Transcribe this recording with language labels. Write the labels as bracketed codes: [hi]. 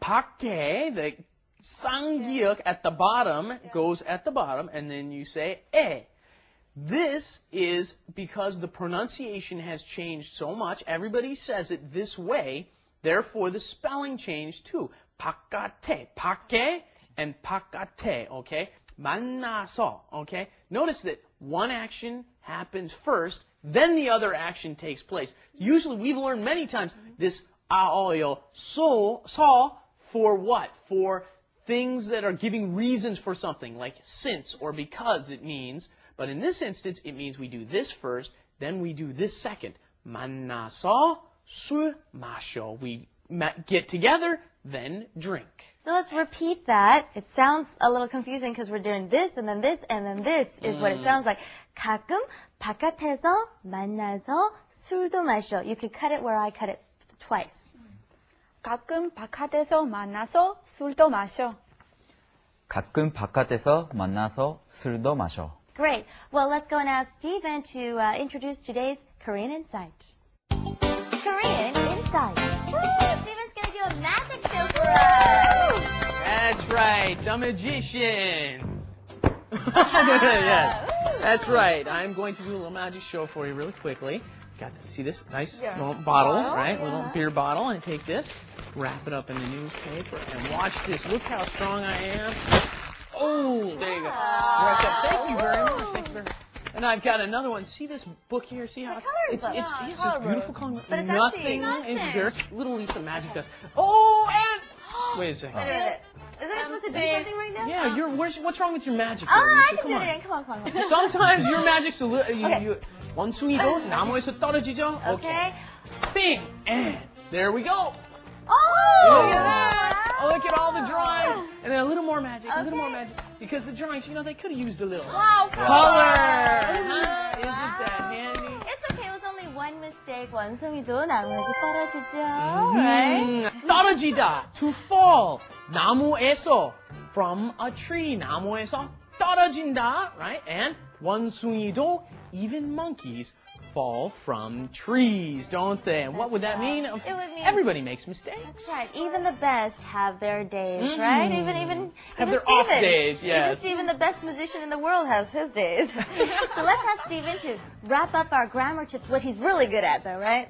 [en] 밖에, the 쌍기역 at the bottom goes at the bottom, and then you say 에. This is because the pronunciation has changed so much. Everybody says it this way. Therefore, the spelling changed too. [ko] 바깥에, 밖에, and 바깥에, okay? 만나서, okay? [en] Notice that one action happens first, then the other action takes place. Usually, we've learned many times this 아어요, so for what? For things that are giving reasons for something, like since or because it means. But in this instance, it means we do this first, then we do this second. [ko] 만나서 술 마셔. [en] We get together, then drink. So let's repeat that. It sounds a little confusing because we're doing this and then this and then this is what it sounds like. [ko] 가끔 바깥에서 만나서 술도 마셔. [en] You could cut it where I cut it twice. [ko] 가끔 바깥에서 만나서 술도 마셔. 가끔 바깥에서 만나서 술도 마셔. [en] Great. Well, let's go and ask Stephen to introduce today's Korean Insight. Korean Insight. Woo! Stephen's going to do a magic show for us. That's right, the magician. Yes, that's right. I'm going to do a little magic show for you really quickly. See this nice little bottle, right? Little beer bottle, and take this, wrap it up in the newspaper, and watch this. Look how strong I am. Oh, there you go. Thank you very much. Thank you very much. And I've got another one. See this book here? See how it's beautiful color. But it's nothing empty. in here. Little Lisa magic dust. Oh, and wait a second. Isn't it supposed to do something right now? Yeah, what's wrong with your magic? Oh, Lisa? I can do it again. Come on. Sometimes your magic's a little. [ko] 원숭이도 나무에서 떨어지죠? [en] Okay. Bing! And there we go. Oh! Look at that! Oh, look at all the drawings. And then a little more magic, a little more magic. Because the drawings, they could have used a little color. Huh? Isn't that handy? It's okay. It was only one mistake. [ko] 원숭이도 나무에서 떨어지죠. [en] Right? 떨어지다, to fall. 나무에서, from a tree. [ko] 나무에서 떨어진다, right? [en] And 원숭이도, even monkeys fall from trees, don't they? And what would that mean? It would mean everybody makes mistakes. That's right. Even the best have their days, right? Even their Stephen. off days, yes. Even the best musician in the world has his days. So let's ask Stephen to wrap up our grammar tips, what he's really good at, though, right?